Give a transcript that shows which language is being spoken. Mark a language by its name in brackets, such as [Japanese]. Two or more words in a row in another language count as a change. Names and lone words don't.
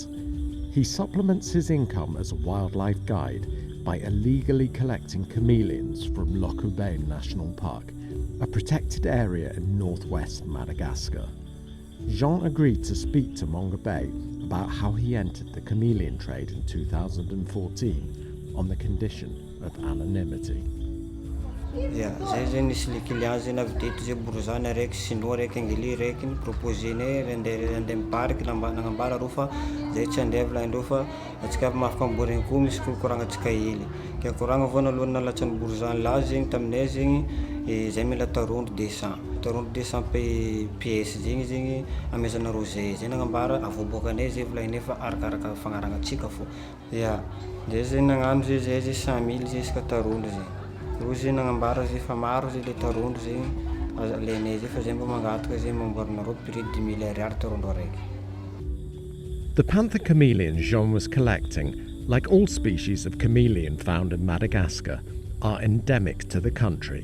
[English] He supplements his income as a wildlife guide by illegally collecting chameleons from Mongabay National Park, a protected area in northwest Madagascar. Jean agreed to speak to Mongabay about how he entered the chameleon trade in 2014 on the condition of anonymity. [Malagasy] Zay zay nisy [French] le client [Malagasy] zay navideto zay bourgeois raiky sinoa raiky angeli raiky proposé-nay andeha mibariky nagnambara reo fa zay tsy andeha volaindreo fa atsika mafaka amborigny koa misy koragna atsika hely ka koragna voalohany nalatsany bourgeois lahy zegny taminay zegny zay mila tarondro 200 pièces zegny amezanareo zay nagnambara avoaboakanay zay volainay fa arakaraka fagnaragna atsika fo zay zay nagnano zay 100 000 zay isaka tarondro zay. [English] The panther chameleons Jean was collecting, like all species of chameleon found in Madagascar, are endemic to the country.